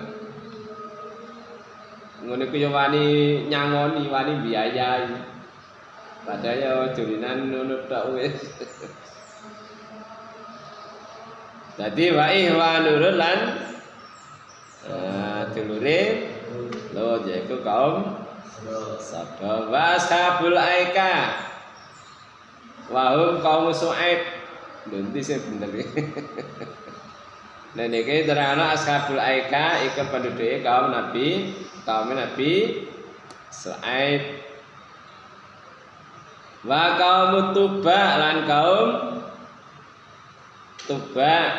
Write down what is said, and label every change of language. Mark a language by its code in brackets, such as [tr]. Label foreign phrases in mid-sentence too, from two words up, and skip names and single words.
[jv] Ngono ku yo wani nyangoni, wani biayai. Padahal yo dolinan ngono tok wis. Dadi [ar] وإخوان [jv] lan dulure Lut yaiku kaum Sodom. [ar] وأصحاب الأيكة وهم قوم شعيب. [jv] Nanti sing bener iki. Nah niki terangno [ar] أصحاب الأيكة [jv] iku penduduke kaum Nabi Shu'aib. [ar] وقوم تبع [jv] lan kaum Tuba.